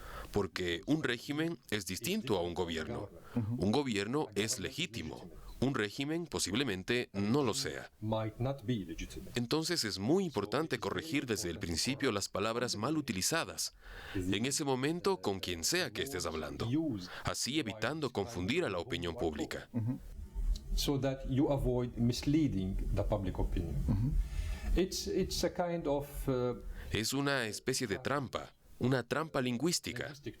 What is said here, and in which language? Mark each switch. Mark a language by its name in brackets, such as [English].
[Spanish] Porque un régimen es distinto a un gobierno. Un gobierno es legítimo. Un régimen posiblemente no lo sea. Entonces es muy importante corregir desde el principio las palabras mal utilizadas, en ese momento con quien sea que estés hablando, así evitando confundir a la opinión pública. [English] So that you avoid misleading the public opinion. It's a kind of [Spanish] Es una especie de trampa, una trampa lingüística.